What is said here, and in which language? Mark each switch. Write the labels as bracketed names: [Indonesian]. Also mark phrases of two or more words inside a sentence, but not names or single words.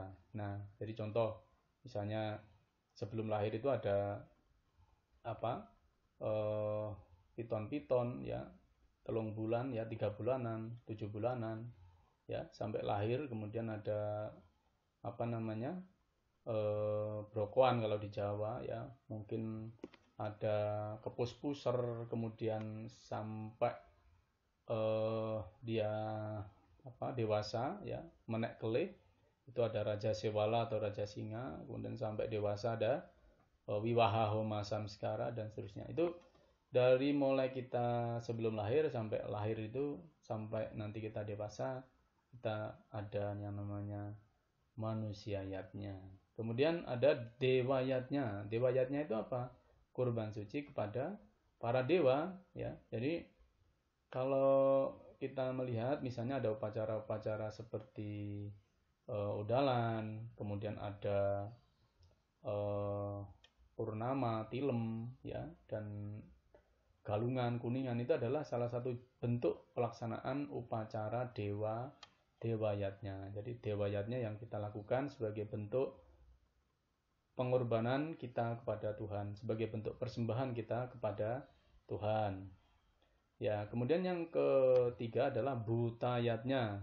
[Indonesian] Nah, jadi contoh misalnya sebelum lahir itu ada piton-piton ya, 3 bulan ya, 3 bulanan, 7 bulanan ya, sampai lahir. Kemudian ada brokoan kalau di Jawa ya, mungkin ada kepus-puser, kemudian sampai dia dewasa ya, [Balinese] menek kelih, [Indonesian] itu ada Raja Sewala atau Raja Singa. Kemudian sampai dewasa ada Wiwaha Homa Samskara dan seterusnya. Itu dari mulai kita sebelum lahir sampai lahir itu, sampai nanti kita dewasa, kita ada yang namanya manusia yatnya. Kemudian ada dewa yatnya. Dewa yatnya itu apa? Kurban suci kepada para dewa ya. Jadi kalau kita melihat misalnya ada upacara-upacara seperti udalan, kemudian ada purnama, tilem ya, dan galungan, kuningan, itu adalah salah satu bentuk pelaksanaan upacara dewayatnya. Jadi dewayatnya yang kita lakukan sebagai bentuk pengorbanan kita kepada Tuhan, sebagai bentuk persembahan kita kepada Tuhan. Ya, kemudian yang ketiga adalah butayatnya.